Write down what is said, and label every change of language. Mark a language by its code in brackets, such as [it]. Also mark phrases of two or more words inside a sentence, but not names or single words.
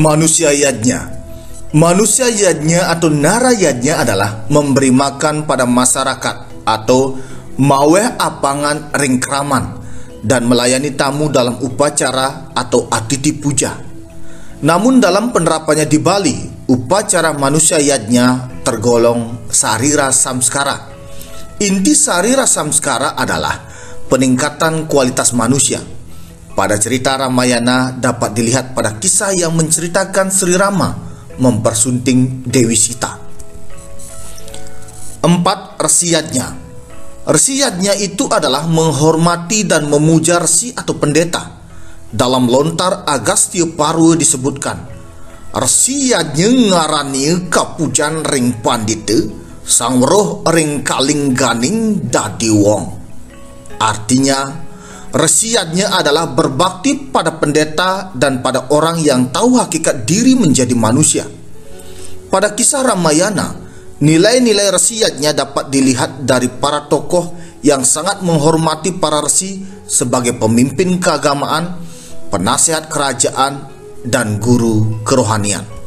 [id] Manusia yajnya. Manusia yajnya atau nara yajnya adalah memberi makan pada masyarakat atau [kaw] maweh apangan ringkraman [id] dan melayani tamu dalam upacara atau atiti puja. Namun dalam penerapannya di Bali, upacara manusia yajnya tergolong sarira samskara. Inti sarira samskara adalah peningkatan kualitas manusia. Pada cerita Ramayana dapat dilihat pada kisah yang menceritakan Sri Rama mempersunting Dewi Sita. 4. Resiyatnya. Resiyatnya itu adalah menghormati dan memuja resi atau pendeta. Dalam lontar Agastya Parwa disebutkan, [kaw] resiyatnya ngarani kapujan ring pandita, sang roh ring kaling ganing dadi wong. [id] Artinya, resiyatnya adalah berbakti pada pendeta dan pada orang yang tahu hakikat diri menjadi manusia. Pada kisah Ramayana, nilai-nilai resiyatnya dapat dilihat dari para tokoh yang sangat menghormati para resi sebagai pemimpin keagamaan, penasihat kerajaan, dan guru kerohanian.